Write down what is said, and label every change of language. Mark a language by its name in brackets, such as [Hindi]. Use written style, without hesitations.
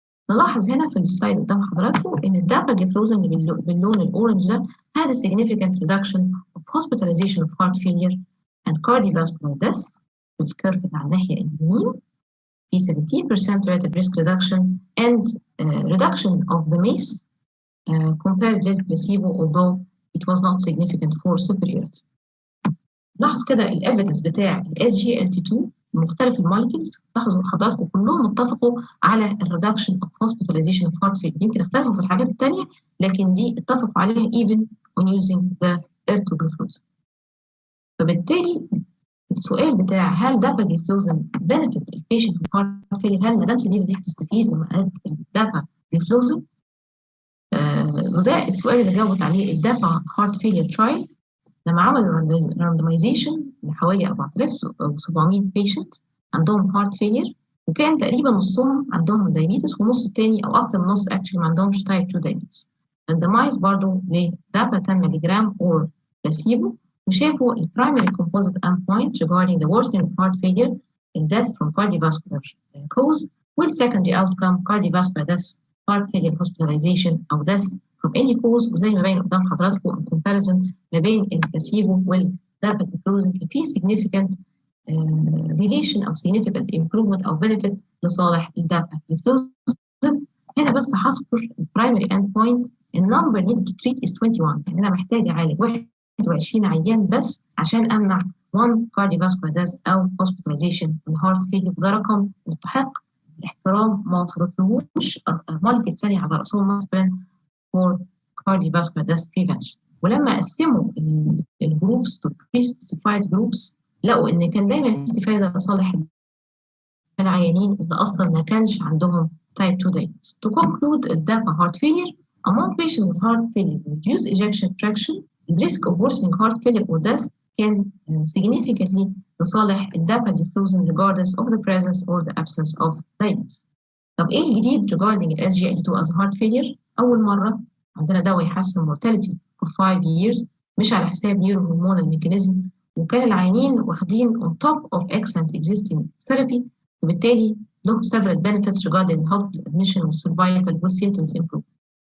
[Arabic] نلاحظ هنا في السلايد قدام حضراتكم ان الداباجليفلوزين اللي باللون الاورنج ده [English] has a significant reduction of hospitalization of heart failure and cardiovascular death [Arabic] في الكيرف اللي على الناحيه اليمين، في [English] 17% relative risk reduction and reduction of the MACE compared with placebo although it was not significant for superiority. [Arabic] لاحظ كده الايفيدنس بتاع SGLT2 مختلف المولكيولز، لاحظوا حضراتكم كلهم اتفقوا على الريدكشن اوف هوسبيتاليزيشن اوف هارت فيلير. يمكن اختلفوا في الحاجات الثانيه لكن دي اتفقوا عليها [English] even on using the ertugriflozin. [Arabic] فبالتالي السؤال بتاع هل داباجليفلوزين بنفيت البيشنت [English] with heart failure، [Arabic] هل مدام سمير دي هتستفيد لما قالت الداباجليفلوزين؟ وده السؤال اللي جاوبت عليه الدابا هارت فيلير ترايل لما عملوا راندمايزيشن لحوالي 4700 بيشنت عندهم هارت فيلير، وكان تقريبا نصهم عندهم دايابيتس ونص التاني او اكتر من نص اكشلي ما عندهمش تايب 2 دايابيتس. راندمايز برضه لدابا 10 ملغ اور بلاسيبو، وشافوا البرايمري كومبوزيت اند بوينت [English] regarding the worsening of heart failure and death from cardiovascular cause، والsecondary outcome cardiovascular death heart failure hospitalization او death from any cause. [Arabic] وزي ما باين قدام حضراتكم الكومباريزن ما بين البلاسيبو والداباجليفلوزين كان في [English] significant relation [Arabic] او [English] significant improvement [Arabic] او benefit لصالح الداباجليفلوزين. هنا بس هذكر البرايمري اند بوينت النمبر [English] needed to treat is 21، [Arabic] يعني انا محتاج اعالج 21 عيان بس عشان امنع 1 [English] cardiovascular death [Arabic] او hospitalization من heart failure. ده رقم يستحق الاحترام، ما وصلتلهوش مولكيول ثانيه على راسهم مثلا [English] for cardiovascular death prevention. [Arabic] ولما قسموا الجروبس [English] to pre-specified groups [Arabic] لقوا ان كان دايما استفاده لصالح العيانين اللي اصلا ما كانش عندهم [English] type 2 diabetes. To conclude, DAPA heart failure among patients with heart failure reduced ejection fraction, the risk of worsening heart failure or death can significantly [Arabic] لصالح الداباجليفلوزين [English] regardless of the presence or the absence of diabetes. [Arabic] طب ايه الجديد [English] regarding ال SGLT2 as heart failure؟ [Arabic] أول مرة عندنا دواء يحسن [English] mortality for 5 years [Arabic] مش على حساب neurohormonal mechanism، وكان العيانين واخدين [English] on top of excellent existing therapy، [Arabic] وبالتالي له [English] several benefits regarding hospital admission [Arabic] والsurvival والsymptoms improvement.